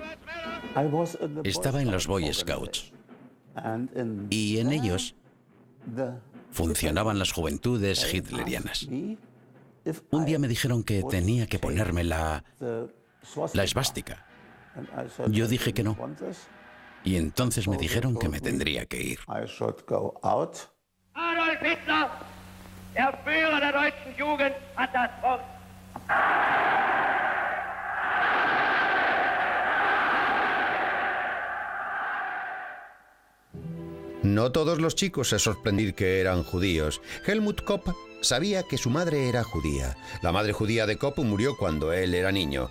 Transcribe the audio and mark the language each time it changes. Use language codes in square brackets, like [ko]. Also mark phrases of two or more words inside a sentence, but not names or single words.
[es] Estaba en los Boy Scouts. Y en ellos funcionaban las juventudes hitlerianas. Un día me dijeron que tenía que ponerme la esvástica. Yo dije que no. Y entonces me dijeron que me tendría que ir. [de] Adolf Hitler, der Führer der deutschen Jugend, hat das Wort. [es] No todos los chicos se sorprendieron que eran judíos. Helmut Kopp sabía que su madre era judía. La madre judía de Kopp murió cuando él era niño.